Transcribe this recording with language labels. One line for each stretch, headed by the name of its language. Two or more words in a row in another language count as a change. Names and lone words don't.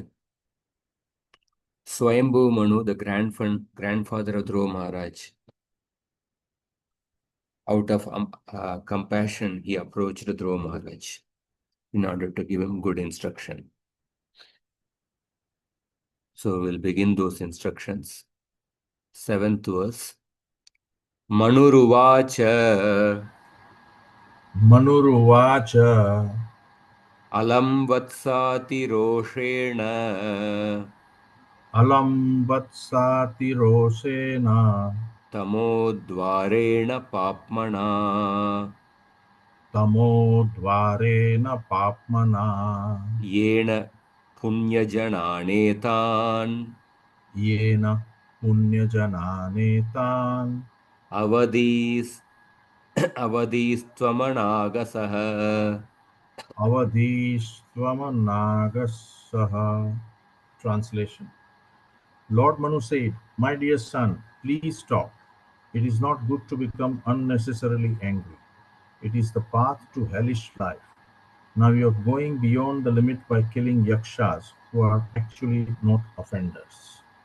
English: Svayambhuva Manu, the grandfather of Dhruva Maharaj, out of compassion, he approached Dhruva Maharaj in order to give him good instruction. So we'll begin those instructions. 7th verse.
Sanskrit: Manuruvacha Manuruvacha अलं वत्सातिरोषेण अलं वत्सातिरोषेण तमोद्वारेण पाप्मना तमोद्वारेण पाप्मना येन पुण्यजनानेतान् येन पुण्यजनानेतान् अवधिस् अवधीस्त्वमनागसः. अवधीस्त्वमनागसः.
English: Translation. Lord Manu said, "My dear son, please stop. It is not good to become unnecessarily angry. It is the path to hellish life. Now you are going beyond the limit by killing yakshas who are actually not offenders."